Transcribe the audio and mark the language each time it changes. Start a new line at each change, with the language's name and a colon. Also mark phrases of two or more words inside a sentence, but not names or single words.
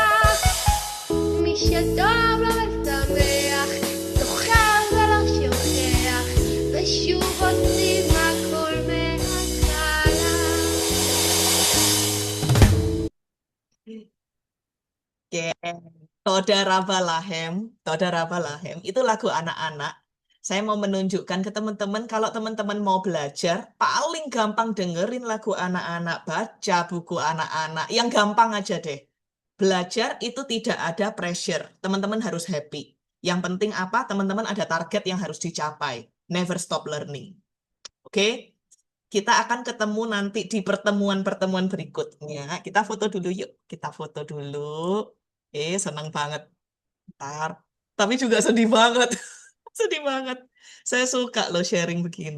Hebrew: מי שטוב לו ושמח, זוכר ולא שוכח, ושוב עושים הכל מההתחלה.
Indonesian: Oke,
Hebrew: תודה רבה להם
Indonesian: itu lagu anak-anak. Saya mau menunjukkan ke teman-teman kalau teman-teman mau belajar, paling gampang dengerin lagu anak-anak, baca buku anak-anak, yang gampang aja deh. Belajar itu tidak ada pressure, teman-teman harus happy. Yang penting apa? Teman-teman ada target yang harus dicapai.
English: Never stop learning.
Indonesian: Oke? Kita akan ketemu nanti di pertemuan-pertemuan berikutnya. Kita foto dulu yuk. Kita foto dulu. Senang banget. Ntar. Tapi juga sedih banget. Sedih banget. Saya suka loh sharing begini.